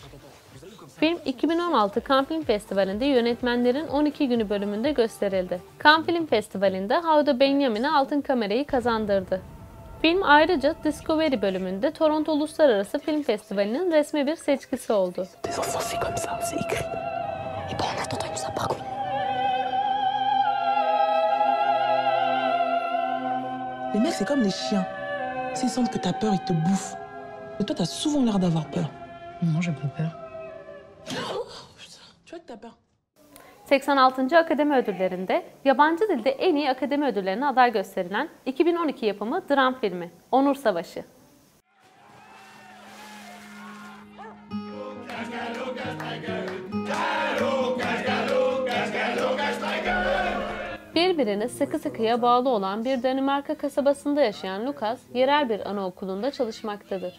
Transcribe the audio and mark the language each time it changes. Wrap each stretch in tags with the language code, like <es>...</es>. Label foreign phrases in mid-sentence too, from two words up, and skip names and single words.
<tr>Film 2016 Cannes Film Festivali'nde yönetmenlerin 12 günü bölümünde gösterildi. Cannes Film Festivali'nde Houda Binyamin'e Altın Kamerayı kazandırdı. Film ayrıca Discovery bölümünde Toronto Uluslararası Film Festivali'nin resmi bir seçkisi oldu.</tr> <fr>Tes enfants, c'est comme ça, c'est écrit. Et bon, en attendant, il nous a pas connus. Les mecs, c'est comme les chiens. S'ils sentent que t'as peur, ils te bouffent. Et toi, t'as souvent l'air d'avoir peur. Non, j'ai pas peur. Tu vois que t'as peur.</fr> <tr>86. Akademi Ödülleri'nde yabancı dilde en iyi akademi ödüllerine aday gösterilen 2012 yapımı dram filmi Onur Savaşı. Birbirine sıkı sıkıya bağlı olan bir Danimarka kasabasında yaşayan Lucas, yerel bir anaokulunda çalışmaktadır.</tr>